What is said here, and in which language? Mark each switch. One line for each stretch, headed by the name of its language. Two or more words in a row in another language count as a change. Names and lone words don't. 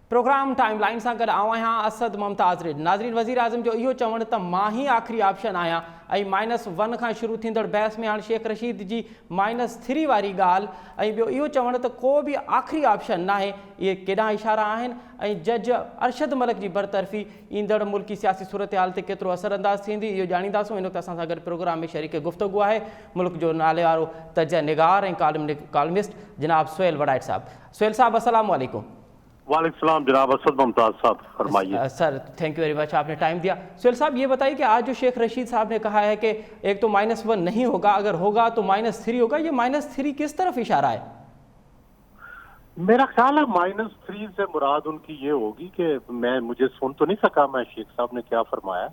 Sindhi: प्रोग्राम टाइम लाइन सां गॾु आऊं आहियां असद मुमताज़ रिड। नाज़रीन, वज़ीर आज़म जो इहो चवणु त मां ही आख़िरी ऑप्शन आहियां ऐं -1 खां शुरू थींदड़ बहस में हाणे शेख रशीद जी -3 वारी ॻाल्हि ऐं ॿियो इहो चवणु त को बि आख़िरी ऑप्शन नाहे, इहे केॾा इशारा आहिनि ऐं जज अरशद मलिक जी बरतरफ़ी ईंदड़ मुल्की सियासी सूरत हाल ते केतिरो असरअंदाज़ थींदी इहो ॼाणींदासूं। इन वक़्तु असां सां गॾु प्रोग्राम में शरीक गुफ़्तगू आहे मुल्क जो नाले वारो तज निगार ऐं कॉलमिस्ट जनाब सुहेल वड़ाइट साहब।
Arabic: सुहेल साहब, السلام عليكم. وعليكم السلام
Urdu: جناب اسد ممتاز صاحب، فرمائیے. सर
English: thank you very much,
Urdu: آپ نے ٹائم دیا۔ سہیل صاحب، یہ بتائیے کہ آج جو شیخ رشید صاحب نے کہا ہے کہ ایک تو -1 نہیں ہوگا، اگر ہوگا تو -3 ہوگا، یہ -3 کس طرف اشارہ ہے? میرا خیال ہے -3 سے مراد ان کی یہ ہوگی کہ مجھے سن تو نہیں سکا میں شیخ صاحب نے کیا فرمایا,